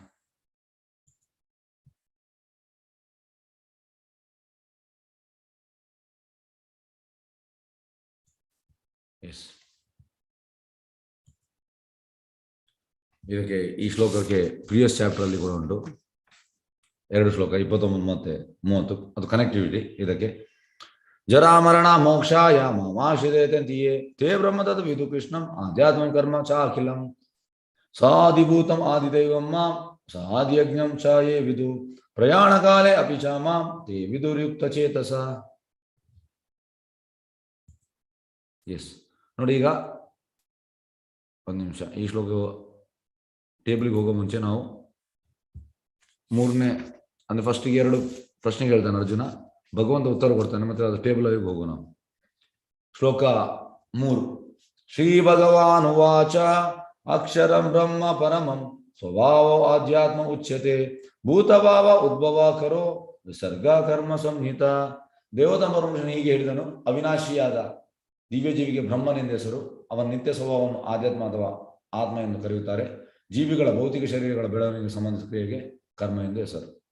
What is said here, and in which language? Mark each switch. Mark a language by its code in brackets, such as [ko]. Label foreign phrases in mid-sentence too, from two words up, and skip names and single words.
[kn] ಎಸ್, ಇದಕ್ಕೆ ಈ ಶ್ಲೋಕಕ್ಕೆ [en] previous chapter [kn] ಅಲ್ಲಿ ಕೂಡ ಉಂಟು 2 ಶ್ಲೋಕ 29 ಮತ್ತೆ 30. ಅದು ಕನೆಕ್ಟಿವಿಟಿ. ಇದಕ್ಕೆ [sa] ಜರಾಮರಣ ಮೋಕ್ಷಾಯ ಮಾಮಾಶ್ರಿತೇಯೇ ತೇ ಬ್ರಹ್ಮ ತದ್ ವಿದು ಕೃಷ್ಣಂ ಆಧ್ಯಾತ್ಮ ಕರ್ಮ ಚ ಅಖಿಲಂ ಸಾಧಿಭೂತಂ ಆದಿದೈವಂ ಮಾಂ ಸಾಧಿಯಜ್ಞಂ ಚ ಯೇ ವಿದು ಪ್ರಯಾಣ ಕಾಲೇ ಅಪಿ ಚ ಮಾಂ ತೇ ವಿದುರ್ಯುಕ್ತ ಚೇತಸ. [kn] ಎಸ್, ನೋಡಿ, ಈಗ 1 ನಿಮಿಷ. ಈ ಶ್ಲೋಕ ಟೇಬಲ್ಗೆ ಹೋಗೋ ಮುಂಚೆ ನಾವು 3ನೇ, ಅಂದ್ರೆ ಫಸ್ಟಿಗೆ 2 ಪ್ರಶ್ನೆ ಹೇಳ್ತಾನೆ ಅರ್ಜುನ, ಭಗವಂತ ಉತ್ತರ ಕೊಡ್ತಾನೆ, ಮತ್ತೆ ಅದು ಟೇಬಲ್ ಆಗಿ ಹೋಗೋ ನಾವು. ಶ್ಲೋಕ 3. [sa] ಶ್ರೀ ಭಗವಾನ್ ಉವಾಚ ಅಕ್ಷರಂ ಬ್ರಹ್ಮ ಪರಮಂ ಸ್ವಭಾವ ಆಧ್ಯಾತ್ಮ ಉಚ್ಯತೆ ಭೂತಭಾವ ಉದ್ಭವ ಕರೋ ವಿಸರ್ಗ ಕರ್ಮ ಸಂಹಿತ. [kn] ದೇವತಾ ಪರಮೇಶ್ವರನು ಹೀಗೆ ಹೇಳಿದನು, ಅವಿನಾಶಿಯಾದ ದಿವ್ಯ ಜೀವಿಗೆ ಬ್ರಹ್ಮನೆಂದು ಹೆಸರು. ಅವನ ನಿತ್ಯ ಸ್ವಭಾವವನ್ನು ಆಧ್ಯಾತ್ಮ ಅಥವಾ ಆತ್ಮ ಎಂದು ಕರೆಯುತ್ತಾರೆ. ಜೀವಿಗಳ ಭೌತಿಕ ಶರೀರಗಳ ಬೆಳವಣಿಗೆಗೆ ಸಂಬಂಧಿಸಿದ ಕ್ರಿಯೆಗೆ ಕರ್ಮ ಎಂದು ಹೆಸರು.